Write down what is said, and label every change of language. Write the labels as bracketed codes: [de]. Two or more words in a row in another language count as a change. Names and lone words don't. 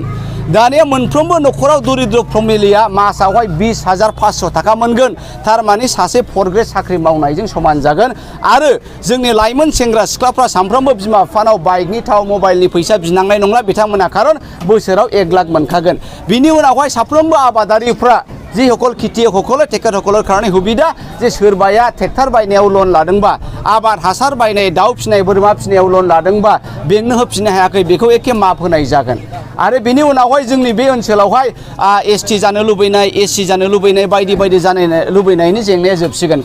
[brx] दानिया मोनफ्रोमबो न'खराव दरिद्र फेमिलिया मासावहाय 20,500 थाखा मोनगोन। थारमाने सासे फर्थ ग्रेड साख्रि मावनायजों समान जागोन। आरो जोंनि लाइमोन सेंग्रा सिख्लाफ्रा सानफ्रोमबो बिमा बिफानाव बाइकनि थाव मबाइलनि फैसा बिनांनाय नंला बिथांमोना, खारन बोसोराव 1 लाख मोनखागोन। बिनि उनावहाय साफ्रोमबो आबादारिफ्रा [as] যিসকল খেতিয়কসকলে তেখেতসকলৰ কাৰণে সুবিধা যে [brx] सोरबाया ट्रेक्टर बायनायाव लन लादोंबा, आबाद हासार बायनाय, दाउ फिसिनाय, बोरमा फिसिनायाव लन लादोंबा बेंनो होफिननो हायाखै, बेखौ एखे माफ होनाय जागोन। आरो बेनि उनावहाय जोंनि बे ओनसोलावहाय ST जानो लुबैनाय, SC जानो लुबैनाय, बायदि बायदि जानो लुबैनायनि जेंनाया जोबसिगोन।